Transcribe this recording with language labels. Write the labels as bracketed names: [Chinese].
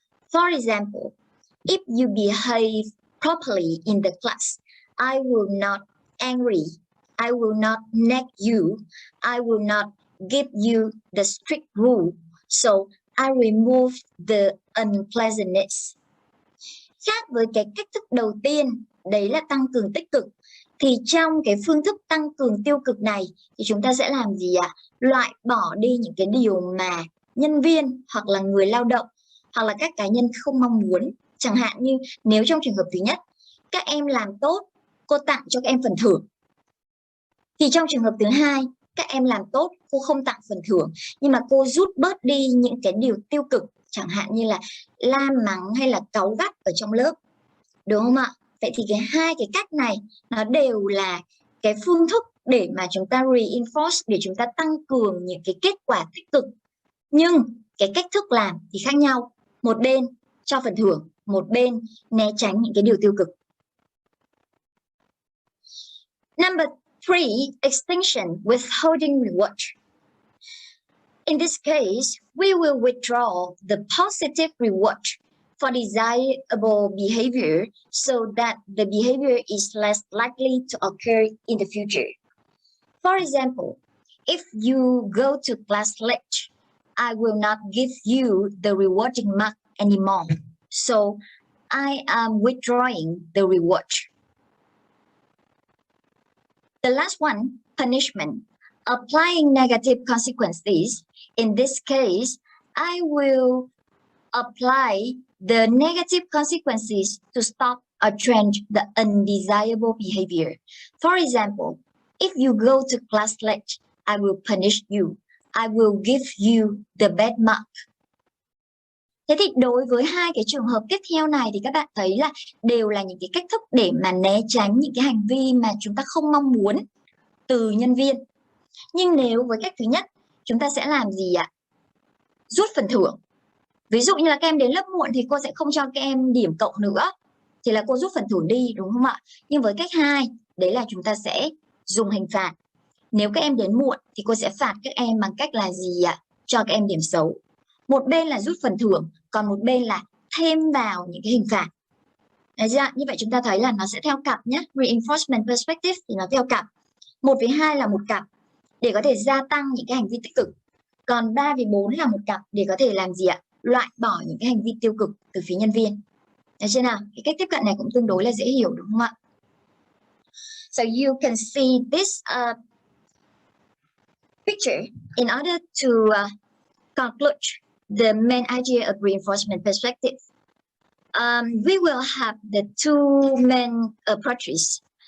[English] For example, if you behave properly in the class, I will not angry, I will not nag you, I will not give you the strict rule, so I remove the unpleasantness. [Vietnamese] Khác với cái cách thức đầu tiên, đấy là tăng cường tích cực, thì trong cái phương thức tăng cường tiêu cực này thì chúng ta sẽ làm gì ạ? Loại bỏ đi những cái điều mà nhân viên hoặc là người lao động hoặc là các cá nhân không mong muốn. Chẳng hạn như nếu trong trường hợp thứ nhất, các em làm tốt, cô tặng cho các em phần thưởng. Thì trong trường hợp thứ hai, các em làm tốt, cô không tặng phần thưởng, nhưng mà cô rút bớt đi những cái điều tiêu cực, chẳng hạn như là la mắng hay là cáu gắt ở trong lớp, đúng không ạ? Vậy thì hai cái cách này nó đều là cái phương thức để mà chúng ta reinforce, để chúng ta tăng cường những cái kết quả tích cực. Nhưng cái cách thức làm thì khác nhau. Một bên cho phần thưởng, một bên né tránh những cái điều tiêu cực. [English] Number 3, extinction, withholding reward. In this case, we will withdraw the positive reward for desirable behavior so that the behavior is less likely to occur in the future. For example, if you go to class late, I will not give you the rewarding mark anymore. So I am withdrawing the reward. The last one, punishment, applying negative consequences. In this case, I will apply the negative consequences to stop or change the undesirable behavior. For example, if you go to class late, I will punish you. I will give you the bad mark. [Vietnamese] Thế thì đối với hai cái trường hợp tiếp theo này thì các bạn thấy là đều là những cái cách thức để mà né tránh những cái hành vi mà chúng ta không mong muốn từ nhân viên. Nhưng nếu với cách thứ nhất, chúng ta sẽ làm gì ạ? Rút phần thưởng. Ví dụ như là các em đến lớp muộn thì cô sẽ không cho các em điểm cộng nữa, thì là cô rút phần thưởng đi, đúng không ạ? Nhưng với cách 2, đấy là chúng ta sẽ dùng hình phạt. Nếu các em đến muộn thì cô sẽ phạt các em bằng cách là gì ạ? Cho các em điểm xấu. Một bên là rút phần thưởng, còn một bên là thêm vào những cái hình phạt. Đấy chưa? Như vậy chúng ta thấy là nó sẽ theo cặp nhé. Reinforcement perspective thì nó theo cặp. 1 với 2 là một cặp để có thể gia tăng những cái hành vi tích cực. Còn 3 với 4 là một cặp để có thể làm gì ạ? Loại bỏ những cái hành vi tiêu cực từ phía nhân viên. Được chưa nào? Cái cách tiếp cận này cũng tương đối là dễ hiểu, đúng không ạ? [English] So you can see this picture in order to conclude the main idea of reinforcement perspective. We will have the two main approaches.